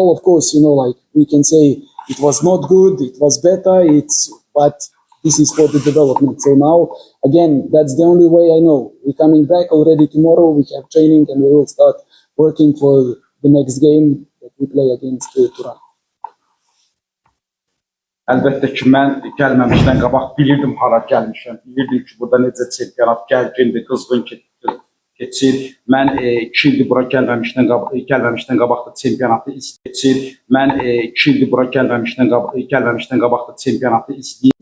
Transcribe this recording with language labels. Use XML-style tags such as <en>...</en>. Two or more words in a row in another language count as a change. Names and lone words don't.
<en>Of course, you know, like we can say it was not good, it was better, but this is for the development. So now, again, that's the only way I know. We're coming back already tomorrow, we have training, and we will start working for the next game that we play against Turan.</en> <az>Əlbəttə ki, mən gəlməmişdən qabaq bilirdim hara gəlmişəm. Bilirdim ki, burada necə çempionat gərgindir, qızğın keçir. Mən 2 ildir bura gəlməmişdən qabaq da çempionatı izləyir. Mən 2 ildir bura gəlməmişdən qabaq da çempionatı izləyib.</az>